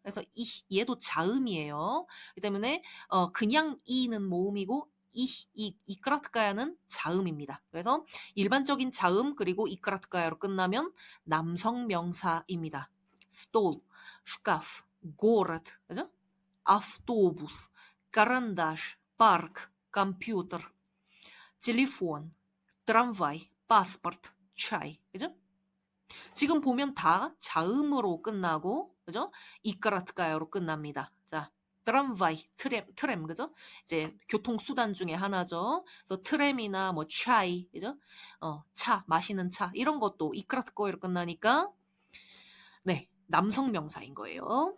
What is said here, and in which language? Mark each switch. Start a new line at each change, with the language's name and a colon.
Korean: 그래서 얘도 자음이에요. 그 때문에 그냥 이는 모음이고 이크라트가야는 자음입니다. 그래서 일반적인 자음 그리고 이크라트가야로 끝나면 남성 명사입니다. stol,
Russian: шкаф, город,
Korean: 그죠?
Russian: автобус, карандаш, парк, компьютер, телефон, трамвай, паспорт, чай.
Korean: 그죠? 지금 보면 다 자음으로 끝나고, 그죠? 이까라트까요로 끝납니다. 자, 트람바이, 트램, 그죠? 이제 교통수단 중에 하나죠. 그래서 트램이나 뭐 차이, 그죠? 차, 마시는 차, 이런 것도 이까라트까요로 끝나니까, 네, 남성 명사인 거예요.